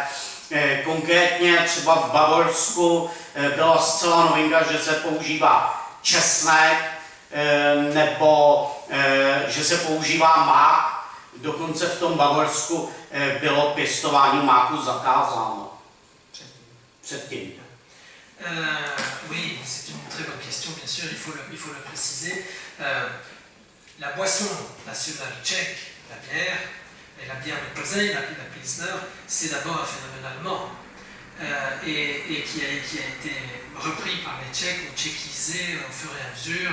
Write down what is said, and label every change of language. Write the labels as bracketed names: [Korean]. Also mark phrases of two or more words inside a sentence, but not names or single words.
[Czech] Konkrétně třeba v Bavorsku byla zcela novinka, že se používá česnek nebo že se používá mák. Dokonce v tom Bavorsku bylo pěstování máku zakázáno. Předtím. [French] Oui, c'est une très bonne question, bien sûr, il faut le préciser. La boisson nationale tchèque, la bière, et la bière de Plzeň, la Pilsner, c'est d'abord un phénomène allemand et qui a été repris par les Tchèques ou tchéquisé au fur et à mesure.